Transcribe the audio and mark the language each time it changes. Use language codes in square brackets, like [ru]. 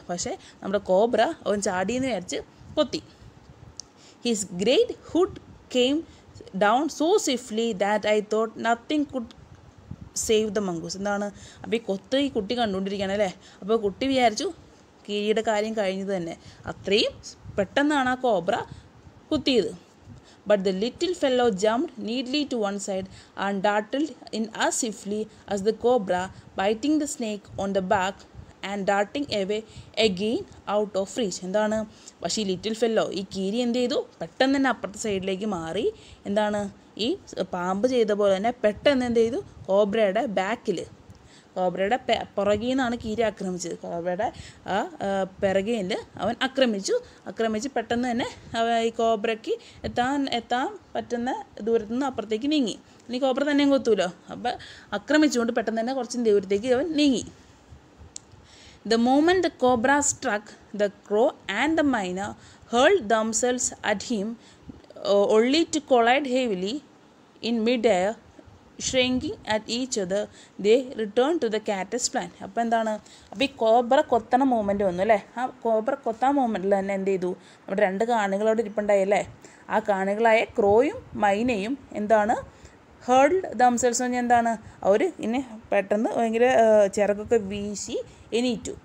[ml] പക്ഷേ നമ്മുടെ കോബ്ര അവൻ ചാടിയെന്ന് വിചാരിച്ച് കൊത്തി. [en] His great hood came down so swiftly that I thought nothing could save the mongoose. [ml] എന്താണ് അപ്പോൾ ഈ കുട്ടി കണ്ടുകൊണ്ടിരിക്കുകയാണ് അല്ലേ. അപ്പോൾ കുട്ടി വിചാരിച്ചു കീരിയുടെ കാര്യം കഴിഞ്ഞത് തന്നെ. അത്രയും പെട്ടെന്നാണ് ആ കോബ്ര കുത്തിയത്. [en] But the little fellow jumped neatly to one side and darted in as swiftly as the cobra, biting the snake on the back and darting away again out of reach. [ml] എന്താണ് പക്ഷേ ഈ little fellow, ഈ കീരി എന്ത് ചെയ്തു, പെട്ടെന്ന് തന്നെ അപ്പുറത്തെ സൈഡിലേക്ക് മാറി. എന്താണ് ഈ പാമ്പ് ചെയ്ത പോലെ തന്നെ പെട്ടെന്ന് എന്ത് ചെയ്തു, കോബ്രയുടെ ബാക്കിൽ, കോബ്രയുടെ പുറകിൽ നിന്നാണ് കീരി ആക്രമിച്ചത്. കോബ്രയുടെ ആ പിറകിൽ അവൻ ആക്രമിച്ച് പെട്ടെന്ന് തന്നെ ഈ കോബ്രയ്ക്ക് എത്താൻ പറ്റുന്ന ദൂരത്തു നിന്ന് അപ്പുറത്തേക്ക് നീങ്ങി. ഇനി കോബ്ര തന്നെ കൊത്തൂലോ, അപ്പം ആക്രമിച്ചുകൊണ്ട് പെട്ടെന്ന് തന്നെ കുറച്ച് ദൂരത്തേക്ക് അവൻ നീങ്ങി. [en] The moment the cobra struck, the crow and the myna hurled themselves at him, only to collide heavily in mid-air. Shrinking at each other, they returned to the cactus plant. [ml] അപ്പോൾ എന്താണ്, അപ്പോൾ ഈ കോബ്ര കൊത്തണ മൂമെൻറ്റ് വന്നു അല്ലേ. ആ cobra കൊത്താൻ മൂമെൻറ്റിൽ തന്നെ എന്ത് ചെയ്തു, നമ്മുടെ രണ്ട് കാണികളോട് ഇരിപ്പുണ്ടായല്ലേ. ആ കാണികളായ ക്രോയും മൈനയും എന്താണ് ഹേർഡ് ദംസെൽസ് എന്ന് പറഞ്ഞാൽ എന്താണ്, അവർ ഇനി പെട്ടെന്ന് ഭയങ്കര ചിറകൊക്കെ വീശി എണീറ്റു.